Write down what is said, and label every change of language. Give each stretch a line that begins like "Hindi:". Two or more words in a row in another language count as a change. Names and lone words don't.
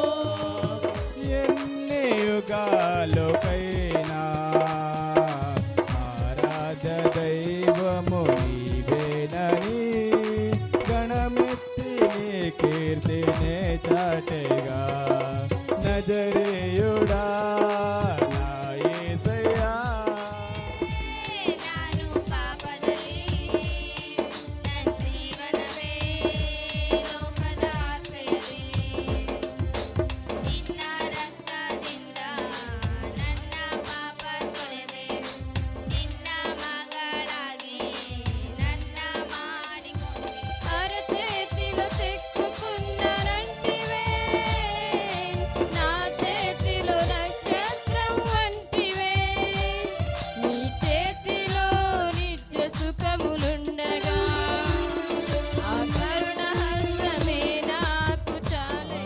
Telugu: ఎన్ని యుగాలకైనా ఆరాధ్య దైవము నీవేనని గణమెత్తి నీ కీర్తినే చాటెగా నజరేయుడా నా యేసయ్యా.
Kannada: ನಾನು ಪಾಪದಲ್ಲಿ ನನ್ನ ಜೀವನವೇ ಲೋಕದ ಆಸೆಯಲ್ಲಿ ನಿನ್ನ ರಕ್ತದಿಂದ ನನ್ನ ಪಾಪ ತೊಳೆದೆ ನಿನ್ನ ಮಗಳಾಗಿ ನನ್ನ ಮಾಡಿಕೊಂಡೆ.
Telugu: అరచేతిలో తెక్కుకున్నరంటివే నా చేతిలో నక్షత్రం వంటివే నీ చేతిలో నిత్య సుఖములుండగా ఆ కరుణ హస్తమే నాకు చాలే.